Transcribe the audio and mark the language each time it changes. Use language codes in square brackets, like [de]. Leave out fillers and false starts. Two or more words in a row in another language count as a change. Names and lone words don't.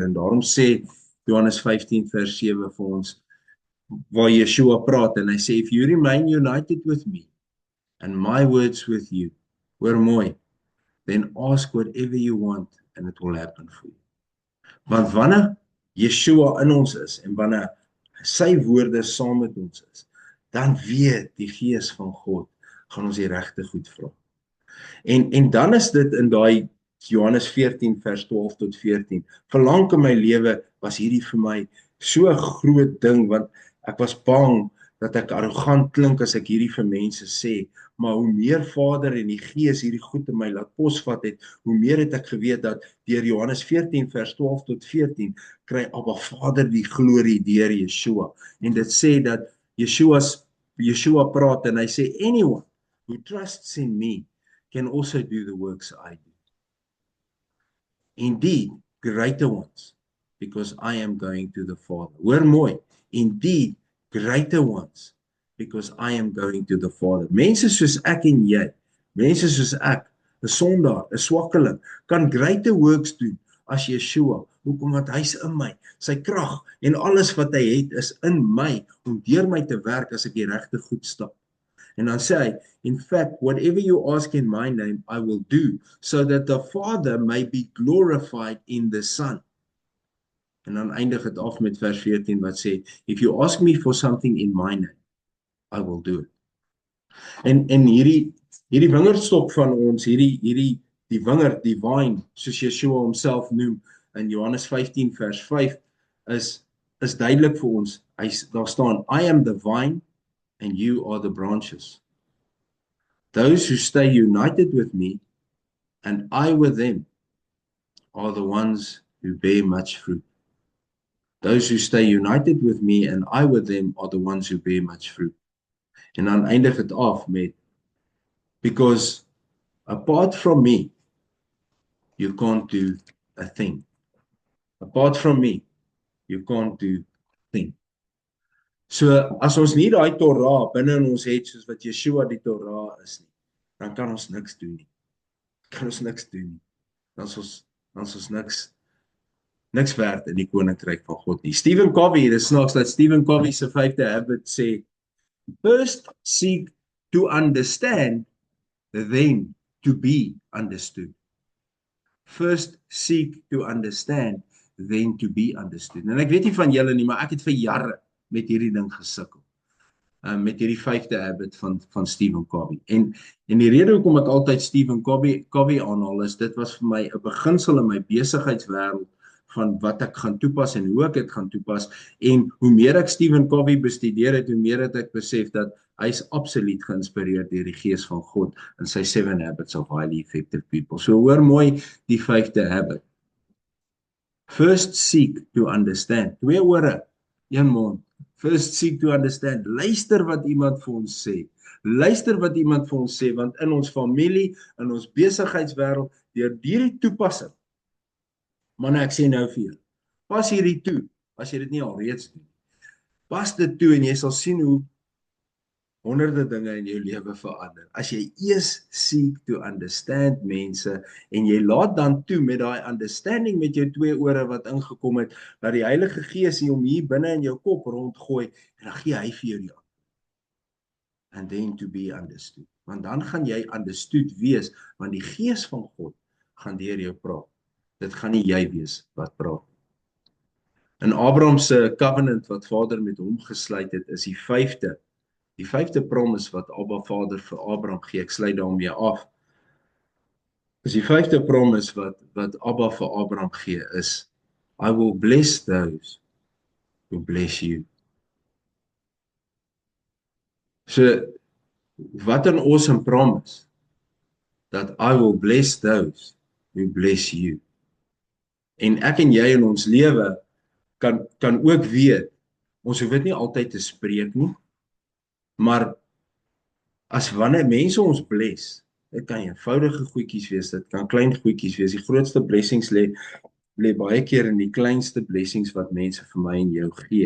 [af] En daarom sê Johannes 15 vers 7 vir ons, waar Yeshua praat en hy sê, [en] if you remain united with me and my words with you, [af] hoor mooi, [en] then ask whatever you want and it will happen for you. [af] Want wanneer Yeshua in ons is en wanneer sy woorde saam met ons is, dan weet die Gees van God, gaan ons die regte goed vra. En dan is dit in daai Johannes 14 vers 12 tot 14. Verlang in my lewe was hierdie vir my so 'n groot ding, want ek was bang dat ek arrogant klink as ek hierdie vir mense sê, maar hoe meer Vader en die Gees hierdie goed in my laat posvat het, hoe meer het ek geweet dat deur Johannes 14 vers 12 tot 14 kry Abba Vader die glorie deur Yeshua. En dit sê dat Yeshua praat en hy sê, [en] anyone who trusts in me can also do the works I do. Indeed, greater ones, because I am going to the Father. [af] Hoor mooi, [en] indeed, greater ones, because I am going to the Father. [af] Mense soos ek en jy, mense soos ek, 'n sondaar, 'n swakkeling, kan [en] greater works [af] doen as Yeshua. Hoekom? Want hy's in my. Sy krag en alles wat hy het is in my om deur my te werk as ek die regte goed stap. En dan sê hy, [en] in fact, whatever you ask in my name, I will do, so that the Father may be glorified in the Son. [af] En dan eindig het af met vers 14 wat sê, [en] if you ask me for something in my name, I will do it. [af] En hierdie wingerdstok van ons, die wingerd, die vine, soos Yeshua homself noem, in Johannes 15 vers 5, is duidelik vir ons. Daar staan, [en] I am the vine, and you are the branches. Those who stay united with me, and I with them, are the ones who bear much fruit. Those who stay united with me, and I with them, are the ones who bear much fruit. En dan eindig het af met, because apart from me, you can't do a thing. Apart from me, you can't do a thing. [af] So, as ons nie daai Torah binne in ons het, soos wat Yeshua die Torah is nie, dan kan ons niks doen nie. Dan is ons niks werd in die koninkryk van God nie. Stephen Covey, dit is snaaks dat Stephen Covey se 5de habit sê, [en] first seek to understand, then to be understood. First seek to understand, then to be understood. [af] En ek weet nie van julle nie, maar ek het vir jare met hierdie ding gesukkel. Met hierdie 5de habit van Stephen Covey. En die rede hoekom ek altyd Stephen Covey aanhaal is, dit was vir my 'n beginsel in my besigheidswêreld van wat ek gaan toepas en hoe ek dit gaan toepas. En hoe meer ek Stephen Covey bestudeer het, hoe meer het ek besef dat hy is absoluut geïnspireerd deur die gees van God in sy 7 Habits of Highly Effective People. So hoor mooi die 5de habit. [en] First seek to understand. [af] 2 ore, 1 mond. [en] First seek to understand. [af] Luister wat iemand vir ons sê. Luister wat iemand vir ons sê, want in ons familie, in ons besigheidswêreld, deur hierdie toepassing. Manne, ek sê nou vir jou, pas hierdie toe, as jy dit nie al reeds doen. Pas dit toe en jy sal sien hoe honderde dinge in jou lewe verander. As jy eers [en] seek to understand [af] mense en jy laat dan toe met daai understanding met jou 2 ore wat ingekom het, dat die Heilige Gees hom hier binne in jou kop rondgooi en dan gee hy vir jou die antwoord. [en] And then to be understood. [af] Want dan gaan jy understood wees, want die Gees van God gaan deur jou praat. Dit gaan nie jy wees wat praat. In Abraham se covenant wat Vader met hom gesluit het, is die 5de promise wat Abba Vader vir Abraham gee. Ek sluit daarmee af. Is die 5de promise wat Abba vir Abraham gee is, [en] I will bless those who bless you. [af] So, wat 'n [en] awesome promise, that I will bless those who bless you. [af] En ek en jy in ons lewe kan ook weet, ons hoef dit nie altyd te spreek nie, maar as wanneer mense ons bless, dit kan eenvoudige goedjies wees, dit kan klein goedjies wees, die grootste blessings lê baie keer in die kleinste blessings wat mense vir my en jou gee.